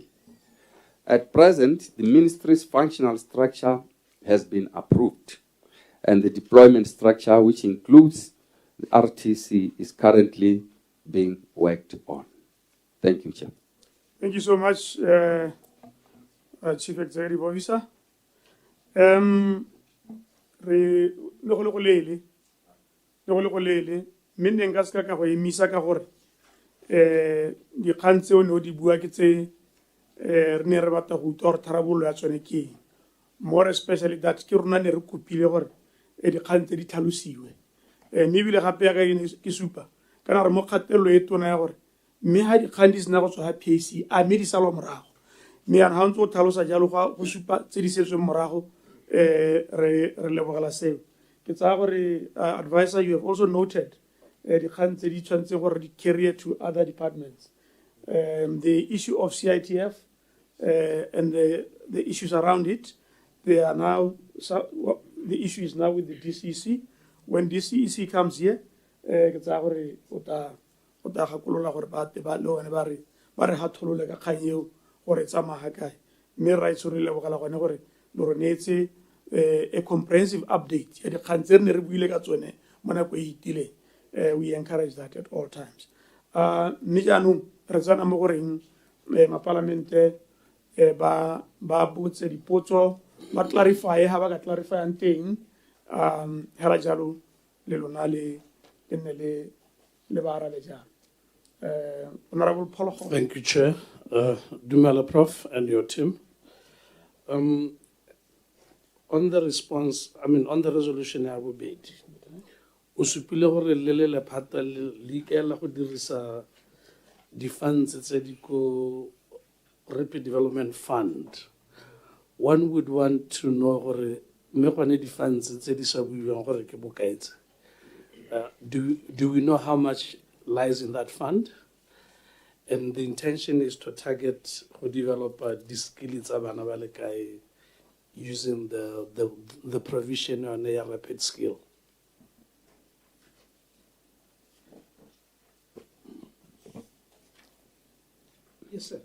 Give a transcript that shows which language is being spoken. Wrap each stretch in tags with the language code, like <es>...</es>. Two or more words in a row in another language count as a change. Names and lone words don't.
<en>At present, the ministry's functional structure has been approved, and the deployment structure, which includes the RTC, is currently being worked on. Thank you, Chair. Thank you so much, Chief Executive Officer.</en> <tn>Mme nka se ka go emisa ka gore dikgang tseo ne o di bua ke tse re ne re batla go utlwa gore tharabololo ya tsone ke eng,</tn> <en>more especially that</en> <tn>ke rona ne re kopile gore dikgang tse di tlhalosiwe, mme ebile gape ya ke supa kana re mo kgatelelo e tona ya gore mme ga dikgang di sena go tswa ga PAC a mme di salwa morago, mme yana ga ntse o tlhalosa jalo go supa tse di setsweng morago re lebogela seo. Ke tsaya gore advisor,</tn> <en>you have also noted</en> <tn>dikgang tse di tshwanetse gore di</tn> <en>carry to other departments. The issue of CITF and the issues around it, they are now, the issue is now with the DCEC. When DCEC comes here,</en> <tn>ke tsaya gore o ta gakolola gore ba le one ba re hatolole ka kgang eo gore tsamaya kae, mme ra itse re lebogela gone gore le re neetse</tn> <en>a comprehensive update</en> <tn>ya dikgang tse re ne re buile ka tsone mo nako e itileng.</tn> <en>We encourage that at all times.</en> <tn>Mme jaanong re tsena mo goreng mapalamente ba botse dipotso, ba clarify ha ba ka clarifyang teng, hela jalo le lona le nne le ba arabe jang.</tn> <en>Honorable Paul. Thank you, Chair. Dumela Prof and your team. On the response, on the resolution</en> <tn>ya bobedi, o supile gore le lephata le ikela go dirisa di-funds tse di ko Rapid Development Fund.</tn> <en>One would want to know</en> <tn>gore mme gone di-funds tse di sa buiwang gore ke bokae tse.</tn> <en>Do we know how much lies in that fund? And the intention is to target or develop the skills using the provision on a rapid skill. Yes, sir.</en>